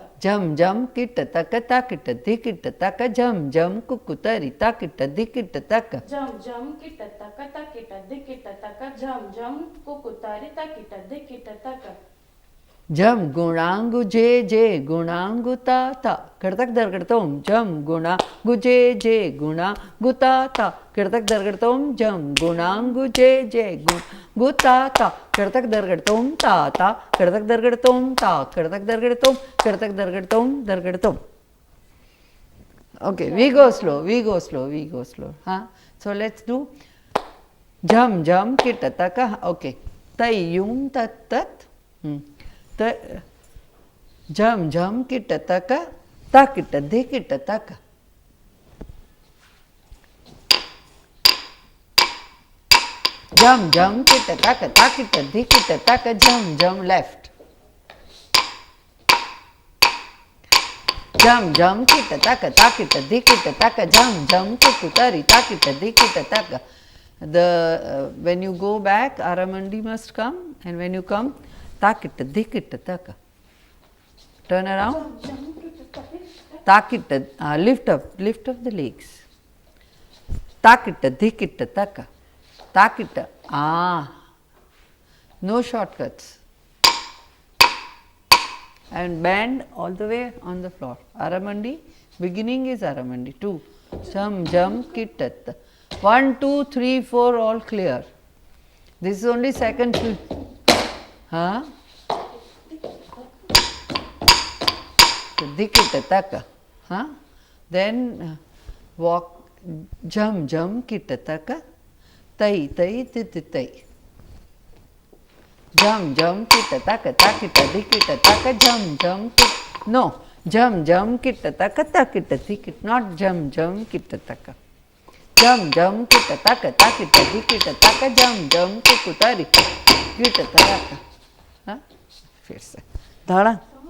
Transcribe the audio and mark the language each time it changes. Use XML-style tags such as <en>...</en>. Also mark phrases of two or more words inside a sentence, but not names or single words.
<en>Jam jam kita taka takita dikita taka jam jam kukutari takita dikita taka. Jam jam kita taka takita dikita taka jam jam kukutari takita dikita taka. Jam gunangu je gunangu ta ta करतक दरगड़तोम jam gunangu je gunangu ta ta करतक दरगड़तोम jam gunangu je gunangu ta ta करतक दरगड़तोम ta ta करतक दरगड़तोम ta करतक दरगड़तोम करतक दरगड़तोम दरगड़तोम. Okay, we go slow. So let's do jam jam kita taka. Okay, tayyum tat tat. Jam jam kita taka takita dikita taka. Jam jam kita taka takita dikita taka jam jam left. Jam jam kita taka takita dikita taka jam jam kukutari takita dikita taka. When you go back, Aramandi must come, and when you come, takita dikita taka. Turn around. Takita, lift up the legs. Takita dikita taka. Takita, no shortcuts. And bend all the way on the floor. Aramandi, beginning is Aramandi. 2. Jam jam kitat. 1, 2, 3, 4 all clear. This is only second. Dikita taka. Then walk jam jam kita taka. Tai tai titi tai. Jam jam kita taka takita dikita taka jam jam no jam jam kita taka takita dikita not jam jam kita taka. Jam jam kita taka takita dikita taka jam jam kukutari kita taka.</en> <hi>फिर से धाड़ा.</hi>